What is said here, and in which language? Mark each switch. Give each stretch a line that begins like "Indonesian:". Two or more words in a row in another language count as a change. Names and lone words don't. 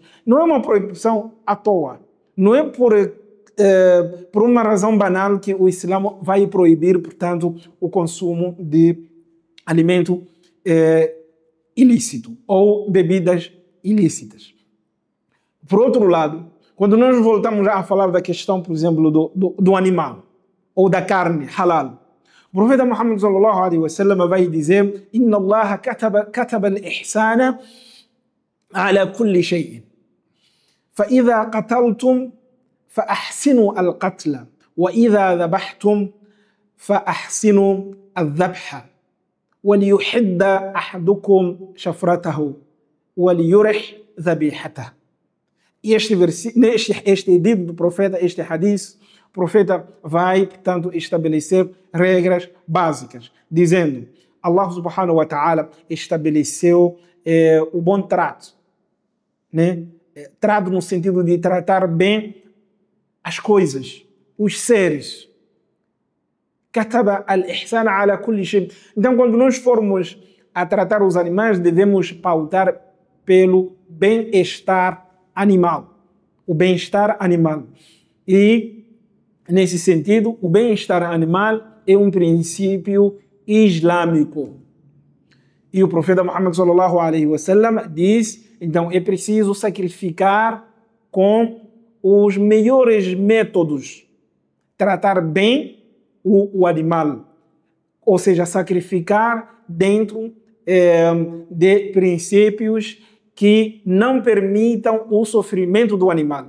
Portuguese: Não é uma proibição à toa. Não é por uma razão banal que o Islã vai proibir, portanto, o consumo de alimento ilícito ou bebidas ilícitas. Por outro lado, quando nós voltamos a falar da questão, por exemplo, do animal ou da carne halal, o profeta Muhammad
Arabic: صلى الله عليه وسلم
Portuguese: vai dizer:
Arabic: "إن الله كتب الإحسان على كل شيء. فإذا قتلتم فأحسنوا القتل وإذا ذبحتم فأحسنوا الذبح وليحد أحدكم شفرته وليرح ذبيحته".
Portuguese: Este dito do profeta, este hadith, o profeta vai, portanto, estabelecer regras básicas, dizendo: Allah
Arabic: سبحانه وتعالى
Portuguese: estabeleceu o bom trato né? Trato no sentido de tratar bem as coisas, os seres.
Arabic: كتب الإحسان على كل شيء.
Portuguese: Então, quando nós formos a tratar os animais, devemos pautar pelo bem-estar animal. O bem-estar animal. E, nesse sentido, o bem-estar animal é um princípio islâmico. E o profeta Muhammad
Arabic: صلى الله عليه وسلم
Portuguese: diz, então é preciso sacrificar com os melhores métodos, tratar bem o animal, ou seja, sacrificar dentro de princípios que não permitam o sofrimento do animal.